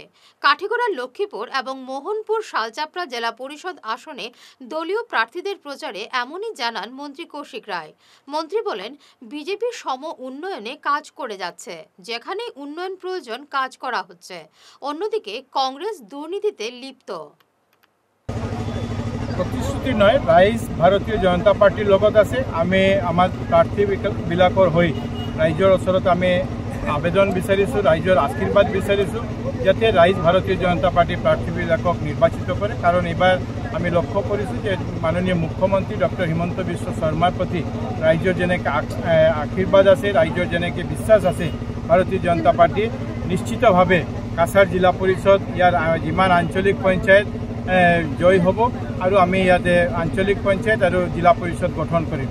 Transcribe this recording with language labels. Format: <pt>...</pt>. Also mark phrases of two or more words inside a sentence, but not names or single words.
<bn>কাঠিগড়া, লক্ষ্মীপুর এবং মোহনপুর শালচাপড়া জেলা পরিষদ আসনে দলীয় প্রার্থীদের প্রচারে এমনই জানান মন্ত্রী কৌশিক রায়। মন্ত্রী বলেন, বিজেপি সম উন্নয়নে কাজ করে যাচ্ছে, যেখানে উন্নয়ন প্রয়োজন কাজ করা হচ্ছে। অন্যদিকে কংগ্রেস দুর্নীতিতে লিপ্ত।</bn> <as>প্ৰতিশ্ৰুতি নয়, ৰাইজ ভাৰতীয় জনতা পাৰ্টিৰ লগত আছে। আমি আমাৰ প্ৰাৰ্থীবিলাকৰ হৈ ৰাইজৰ ওচৰত আমি আবেদন বিচাৰিছোঁ, ৰাইজৰ আশীৰ্বাদ বিচাৰিছোঁ, যাতে ৰাইজ ভাৰতীয় জনতা পাৰ্টিৰ প্ৰাৰ্থীবিলাকক নিৰ্বাচিত কৰে। কাৰণ এইবাৰ আমি লক্ষ্য কৰিছোঁ যে মাননীয় মুখ্যমন্ত্ৰী ডক্টৰ হিমন্ত বিশ্ব শৰ্মাৰ প্ৰতি ৰাইজৰ যেনেকৈ আশীৰ্বাদ আছে, ৰাইজৰ যেনেকৈ বিশ্বাস আছে, ভাৰতীয় জনতা পাৰ্টি নিশ্চিতভাৱে কাছাৰ জিলা পৰিষদ, ইয়াৰ যিমান আঞ্চলিক পঞ্চায়ত জয় হ'ব, আৰু আমি ইয়াতে আঞ্চলিক পঞ্চায়ত আৰু জিলা পৰিষদ গঠন কৰিম।</as>